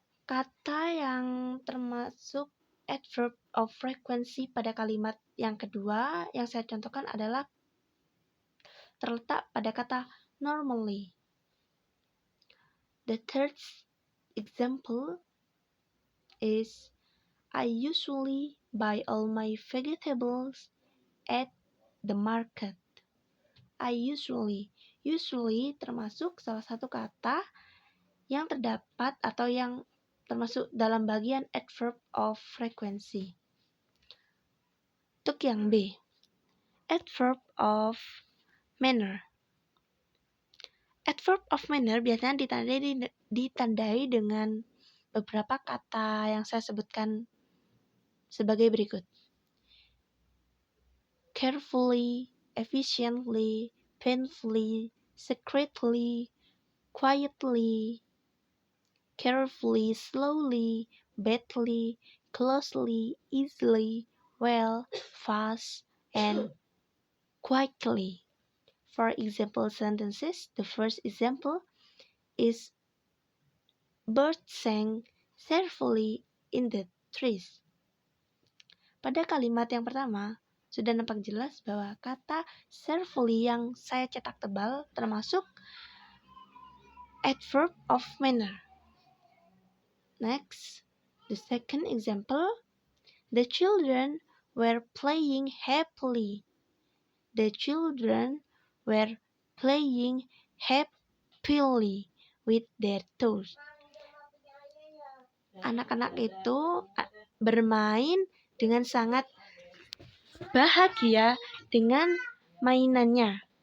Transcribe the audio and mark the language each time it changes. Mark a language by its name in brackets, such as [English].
[Indonesian] Kata yang termasuk adverb of frequency pada kalimat yang kedua yang saya contohkan adalah terletak pada kata normally. [English] The third example is I usually buy all my vegetables at the market. I usually [Indonesian] termasuk salah satu kata yang terdapat atau yang termasuk dalam bagian adverb of frequency. Untuk yang B, adverb of manner. Adverb of manner biasanya ditandai dengan beberapa kata yang saya sebutkan sebagai berikut. [English] Carefully, efficiently, painfully, secretly, quietly, carefully, slowly, badly, closely, easily, well, fast, and quickly. For example sentences, the first example is birds sang cheerfully in the trees. [Indonesian] Pada kalimat yang pertama, sudah nampak jelas bahwa kata cheerfully yang saya cetak tebal termasuk adverb of manner. [English] Next, the second example, the children were playing happily. The children were playing happily with their toys. [Indonesian] Anak-anak itu bermain dengan sangat bahagia dengan mainannya.